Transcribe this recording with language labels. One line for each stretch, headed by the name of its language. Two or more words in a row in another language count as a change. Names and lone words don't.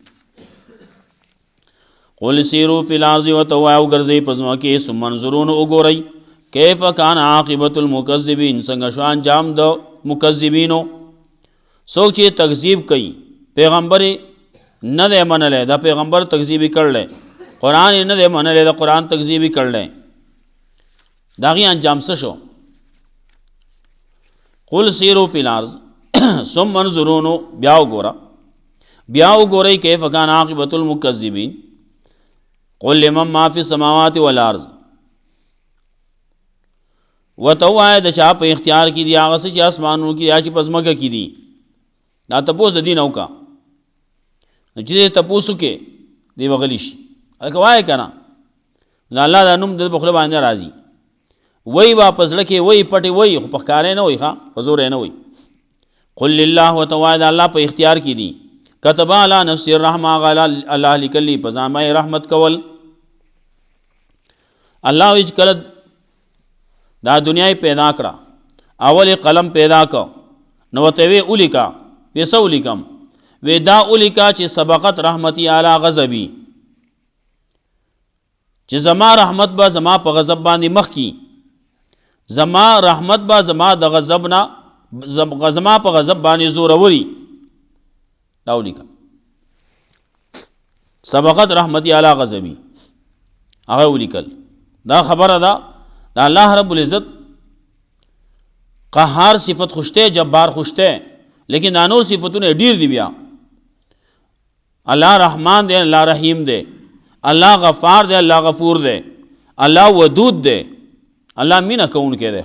Arabic: قل سیرو فی الارض
Pashto: ورته ووایه وګرځئ په ځمکې
Arabic: ثم انظروا
Pashto: نو وګورئ
Arabic: کیف کان عاقبة المکذبین
Pashto: څنګه شو انجام د مکذبینو. څوک چې تکذیب کوي پیغمبر نه دی منلی، دا پیغمبر تکذیبی کړلی، قرآن یې نه دی منلی، دا قرآن تکذیبی کړلی، د هغې انجام څه شو؟
Arabic: قل سیرو فی الارض ثم انظروا
Pashto: نو بیا وګورئ
Arabic: کیف کان عاقبة المکذبین. قل لمن ما فی السماوات والارض
Pashto: ورته ووایه د چا په اختیار کې دي هغه څه چې اسمانونو کې یا چې په ځمکه کې دي. دا تپوس د دین او کا چې تپوس وکړي دی به غلی شي، هلکه وایه که نه د الله دا نوم د په خوله باندې راځي، وایي به په زړه کې وایي پټې وایي خو په ښکاره نه وایي، ښه په زور یې نه وایي.
Arabic: قل لله
Pashto: ورته ووایه د الله په اختیار کې دي.
Arabic: کتب علی نفس الرحمه
Pashto: هغه الله لیکلي په ځان باندې رحمت کول. الله وی چې کله دا دنیا پیدا کړه اول قلم پیدا کو نو ورته وی اولیکا وی څه ولیکم؟ وی دا اولیکا چې
Arabic: سبقت رحمتی علی غضبی،
Pashto: چې زما رحمت به زما په غضب باندې مخکي، زما رحمت به زما د غضب نه زما په غضب باندې زوروري. دا ولیکا
Arabic: سبقت رحمتی علی غضبی،
Pashto: هغه ولیکل. دا خبره ده د
Arabic: الله رب العزت
Pashto: قهار صفت خوشته، جبار خوشته، لیکن دا نور صفتونه ډیر دي. بیا الله رحمان دی، الله رحیم دی، الله غفار دی، الله غفور دی، الله ودود دی، الله مینه کوونکی دی.